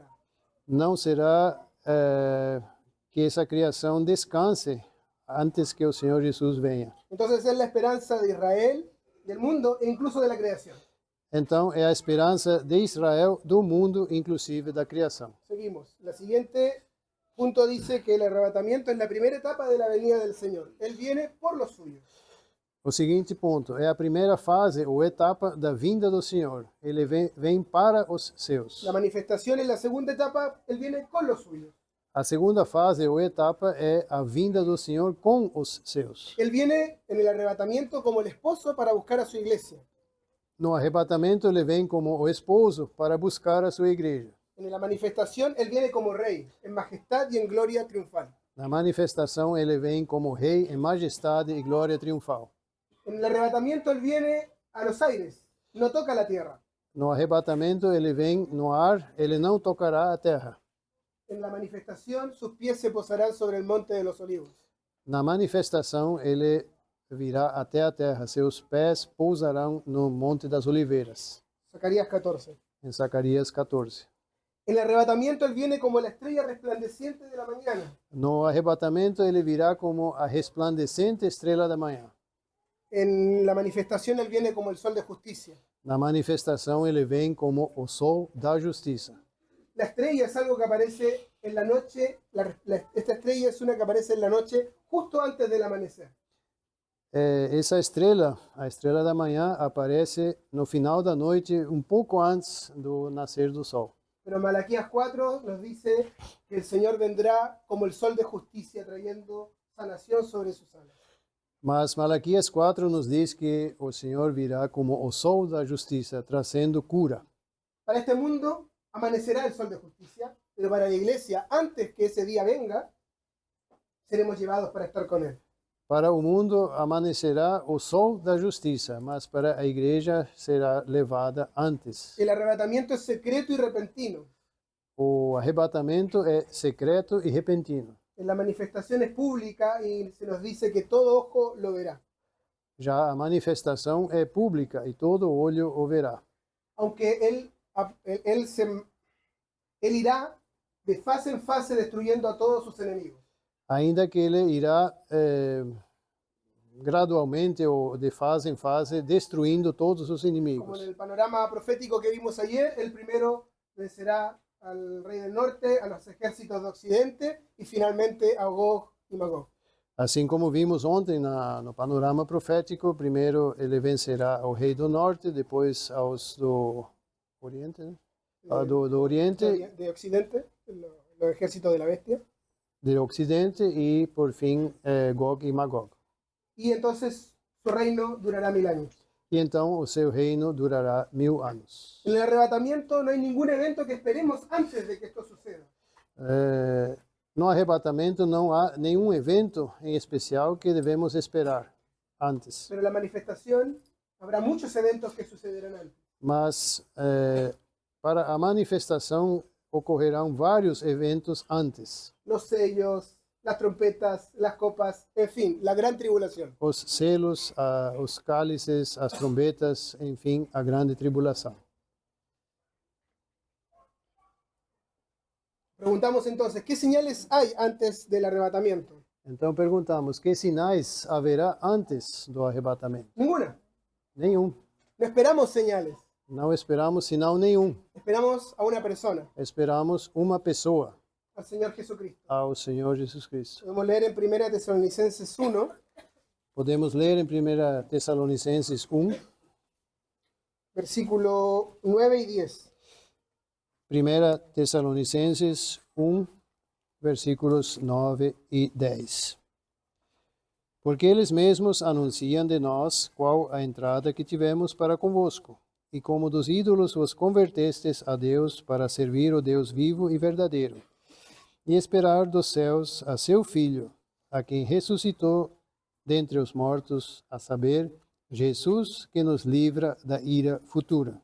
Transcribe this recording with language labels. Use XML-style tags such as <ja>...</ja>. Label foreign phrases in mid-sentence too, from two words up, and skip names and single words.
<pt>Não será que essa criação descanse antes que o Senhor Jesus venha.</pt> <es>Entonces es la esperanza de Israel, del mundo e incluso de la creación.</es> <pt>Então é a esperança de Israel, do mundo, inclusive da criação.</pt> <es>Seguimos. La siguiente punto dice que el arrebatamiento es la primera etapa de la venida del Señor. Él viene por los suyos.</es> <pt>O seguinte ponto é a primeira fase ou etapa da vinda do Senhor. Ele vem para os seus.</pt> <es>La manifestación es la segunda etapa. Él viene con los suyos.</es> <pt>A segunda fase ou etapa é a vinda do Senhor com os seus.</pt> <es>Él viene en el arrebatamiento como el esposo para buscar a su iglesia.</es> <pt>No arrebatamento, ele vem como o esposo para buscar a sua igreja.</pt> <es>En la manifestación, Él viene como rey, en majestad y en gloria triunfal.</es> <pt>Na manifestação, ele vem como rei em majestade e glória triunfal.</pt> <es>En el arrebatamiento, Él viene a los aires, no toca la tierra.</es> <pt>No arrebatamento, ele vem no ar, ele não tocará a terra.</pt> <es>En la manifestación, sus pies se posarán sobre el monte de los olivos.</es> <pt>Na manifestação, ele virá até a terra, seus pés pousarão no Monte das Oliveiras.</pt> <es>Zacarías 14.</es> <pt>Em Zacarias 14.</pt> <es>En el arrebatamiento, Él viene como la estrella resplandeciente de la mañana.</es> <pt>No arrebatamento, ele virá como a resplandecente estrela da manhã.</pt> <es>En la manifestación, Él viene como el sol de justicia.</es> <pt>Na manifestação, ele vem como o sol da justiça.</pt> <es>La estrella es algo que aparece en la noche. Esta estrella es una que aparece en la noche justo antes del amanecer.</es> <pt>Essa estrela, a estrela da manhã, aparece no final da noite, um pouco antes do nascer do sol.</pt> <es>Pero Malaquías 4 nos dice que el Señor vendrá como el sol de justicia, trayendo sanación sobre sus alas.</es> <pt>Mas Malaquias 4 nos diz que o Senhor virá como o sol da justiça, trazendo cura.</pt> <es>Para este mundo amanecerá el sol de justicia, pero para la iglesia, antes que ese día venga, seremos llevados para estar con Él.</es> <pt>Para o mundo amanhecerá o sol da justiça, mas para a igreja será levada antes.</pt> <es>El arrebatamiento es secreto y repentino.</es> <pt>O arrebatamento é secreto e repentino.</pt> <es>En la manifestación es pública y se nos dice que todo ojo lo verá.</es> <pt>Já a manifestação é pública e todo olho o verá.</pt> <es>Aunque él irá de fase en fase destruyendo a todos sus enemigos.</es> <pt>Ainda que ele irá gradualmente ou de fase em fase destruindo todos os</pt> <es>Como</es> <pt>inimigos.</pt> <es>en el panorama profético que vimos ayer, el primero vencerá al rey del norte, a los ejércitos de occidente y finalmente a Gog y Magog.</es> <pt>Assim como vimos ontem no panorama profético, primeiro ele vencerá o rei do norte, depois aos do oriente, né? Do oriente,</pt> <es>De occidente, los ejércitos de la bestia.</es> <pt>do ocidente e por fim Gog e Magog.</pt> <es>Y entonces su reino durará 1000 años.</es> <pt>E então o seu reino durará 1000 anos.</pt> <es>En el arrebatamiento no hay ningún evento que esperemos antes de que esto suceda.</es> <pt>No arrebatamento não há nenhum evento em especial que devemos esperar antes.</pt> <es>Pero en la manifestación habrá muchos eventos que sucederán antes.</es> <pt>Mas para a manifestação ocorrerão vários eventos antes.</pt> <es>Los sellos, las trompetas, las copas, en fin, la gran tribulación.</es> <pt>Os selos, os cálices, as trombetas, enfim, a grande tribulação.</pt> <es>Preguntamos entonces, ¿qué señales hay antes del arrebatamiento?</es> <pt>Então perguntamos, que sinais haverá antes do arrebatamento?</pt> <es>Ninguna.</es> <pt>Nenhum.</pt> <es>No esperamos señales.</es> <pt>Não esperamos sinal nenhum.</pt> <es>Esperamos a una persona,</es> <pt>Esperamos uma pessoa,</pt> <es>al Señor Jesucristo.</es> <pt>ao Senhor Jesus Cristo.</pt> <es>Podemos leer en 1 Tesalonicenses 1,</es> <pt>Podemos ler em 1 Tessalonicenses 1,</pt> <es>versículo 9 y 10. Primera Tesalonicenses 1, versículos 9 e 10.</es> <pt>Porque eles mesmos anunciam de nós qual a entrada que tivemos para convosco, e como dos ídolos vos convertestes a Deus para servir o Deus vivo e verdadeiro, e esperar dos céus a seu Filho, a quem ressuscitou dentre os mortos, a saber, Jesus, que nos livra da ira futura.</pt>